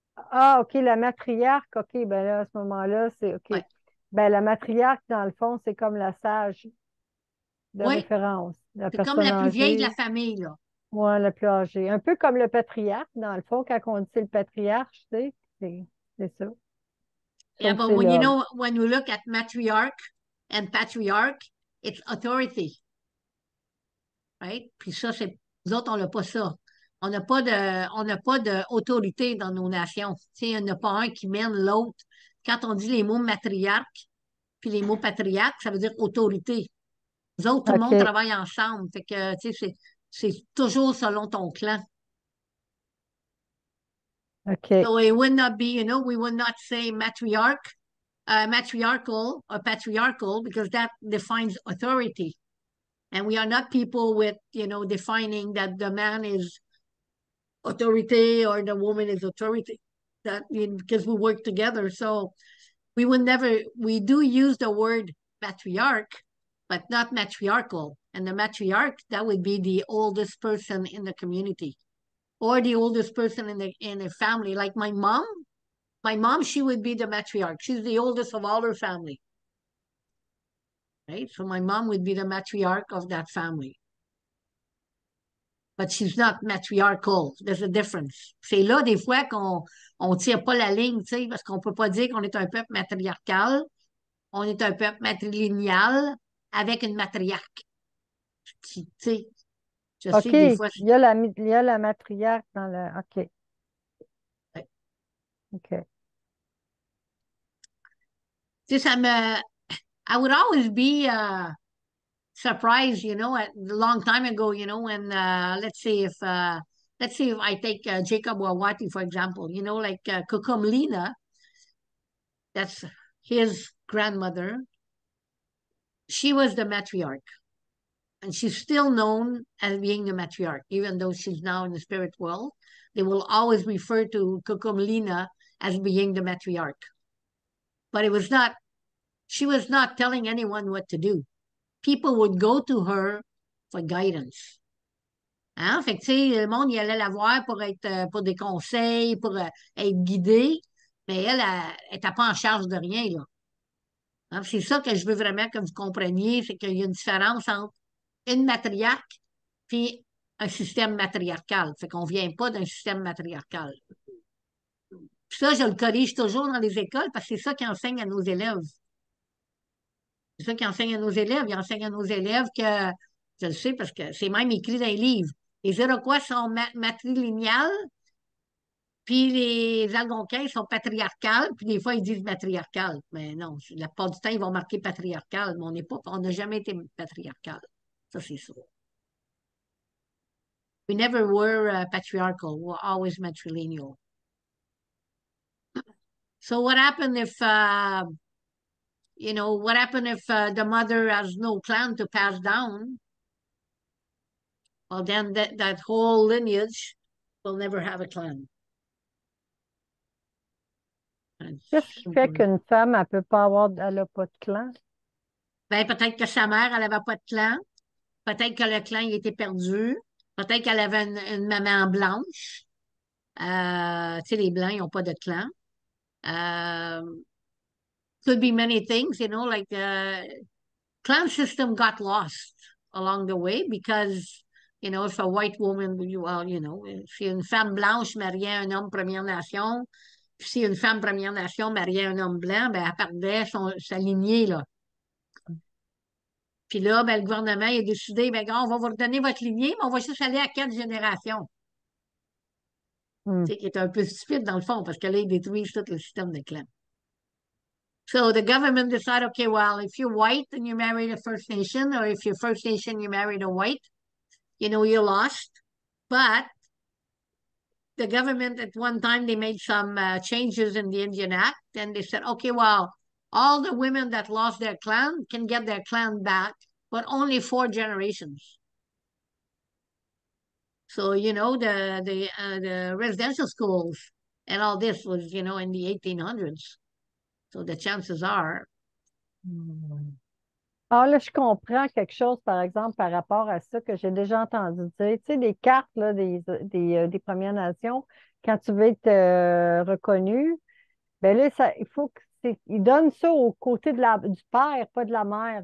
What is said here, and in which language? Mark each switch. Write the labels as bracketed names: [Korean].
[French] ah, OK, la matriarque, OK, ben là, à ce moment-là, c'est OK. Ouais. Ben, la matriarque, dans le fond, c'est comme la sage de Oui, référence, la c'est comme personne la plus vieille de la âgée, famille, là. moi, la plus âgée. Un peu comme le patriarche, dans le fond, quand on dit c'est le patriarche, tu sais, c'est ça. [English] Yeah, [French] Sauf que [English] but [French] c'est l'homme. [English] when we look at matriarch and patriarch, it's authority, right? [French] Puis ça, nous autres, on n'a pas ça. On n'a pas d'autorité dans nos nations. Tu sais, il n'y en a pas un qui mène l'autre. Quand on dit les mots matriarque, puis les mots patriarque, ça veut dire autorité. Nous autres, tout le monde OK, travaille ensemble. Fait que, tu sais, c'est toujours selon ton clan. OK, [English] So it would not be, we would not say matriarchal or patriarchal because that defines authority. And we are not people with, defining that the man is authority or the woman is authority. Because we work together. So we do use the word patriarch, but not matriarchal. And the matriarch, that would be the oldest person in the community or the oldest person in a family. Like my mom, she would be the matriarch. She's the oldest of all her family. Right? So my mom would be the matriarch of that family. But she's not matriarchal. There's a difference. [French] C'est là, des fois, qu'on tire pas la ligne, tu sais, parce qu'on peut pas dire qu'on est un peuple matriarcal. On est un peuple matrilinéal avec une matriarque. Tu sais, Je OK, sais que des fois, il y a la matriarque dans le. OK, ouais. OK. Tu sais, [English] I would always be surprised, a long time ago, when let's say if I take Jacob Wawati, for example, like Kukum Lina, that's his grandmother. She was the matriarch, and she's still known as being the matriarch, even though she's now in the spirit world. They will always refer to Kukum Lina as being the matriarch. But she was not telling anyone what to do. People would go to her for guidance. [French] Hein? Fait que, tu sais, le monde, il allait la voir pour des conseils, pour être guidé, mais elle n'était pas en charge de rien, là. Hein? C'est ça que je veux vraiment que vous compreniez, c'est qu'il y a une différence entre une matriarque puis un système matriarcal. Fait qu'on vient pas d'un système matriarcal. Puis ça, je le corrige toujours dans les écoles parce que c'est ça qui enseigne à nos élèves. C'est ça qui enseigne à nos élèves. Ils enseignent à nos élèves que, je le sais parce que c'est même écrit dans les livres, les Iroquois sont matrilinéales, puis les Algonquins sont patriarcales, puis des fois ils disent matriarcales. Mais non, la plupart du temps, ils vont marquer patriarcal, mais on n'a jamais été patriarcal. Ça, c'est sûr. [English] We never were patriarchal. We were always matrilineal. So what happened if the mother has no clan to pass down? Well, then that whole lineage will never have a clan. [French] Qu'est-ce qui fait qu'une femme, elle n'a pas de clan? Ben, peut-être que sa mère, elle n'avait pas de clan. Peut-être que le clan, il était perdu. Peut-être qu'elle avait une maman blanche. Tu sais, les Blancs, ils n'ont pas de clan. [English] Could be many things, like the clan system got lost along the way because, if a white woman, well, [French] si une femme blanche mariait un homme Première Nation, puis si une femme Première Nation mariait un homme blanc, ben, elle perdait sa lignée, là. Puis là, ben, le gouvernement il a décidé, ben, gars, on va vous redonner votre lignée, mais on va juste aller à 4 générations. Hmm. Tu sais, qui est un peu stupide dans le fond, parce que là, ils détruisent tout le système de clans. [English] So the government decided, okay, well, if you're white and you married a First Nation, or if you're First Nation, you married a white, you lost. But the government at one time, they made some changes in the Indian Act, and they said, okay, well, all the women that lost their clan can get their clan back, but only 4 generations. So, the residential schools and all this was, in the 1800s. So the chances are. [French] Ah, là, je comprends quelque chose, par exemple, par rapport à ça que j'ai déjà entendu dire. Tu sais, les cartes là, des Premières Nations, quand tu veux être reconnu, ben là, il faut ils donnent ça au côté du père, pas de la mère.